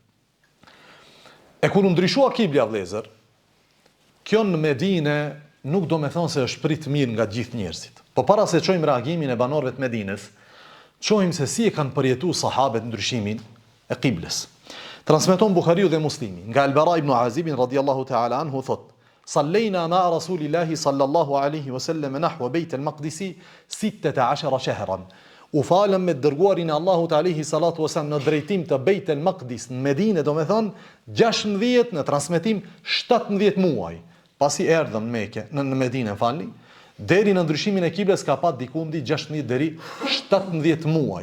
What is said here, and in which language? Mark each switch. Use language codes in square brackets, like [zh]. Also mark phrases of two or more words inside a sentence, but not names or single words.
[sq] E kur u ndryshua kibla, vëllezër, kjo në Medinë nuk do me thonë se është prit mirë nga gjithë njerëzit. Po para se çojmë reagimin e banorëve të Medinës, çojmë se si e kanë përjetuar sahabët ndryshimin e kibles. Transmeton Buhariu dhe Muslimi nga [ar] Al-Bara ibn Azib رضي الله تعالى عنه thot: "صلينا مع رسول الله صلى الله عليه وسلم نحو بيت المقدس 16 شهرا." [sq] U falem me dërguarin e Allahut [ar] عليه الصلاة والسلام [sq] në drejtim të Beit al-Maqdis në Medinë, do me thonë 16, në transmetim 17 muaj. Pasi erdhëm në Mekë, në Medinë, falni, deri në ndryshimin e kibles ka pat dikundi 16 deri 17 muaj.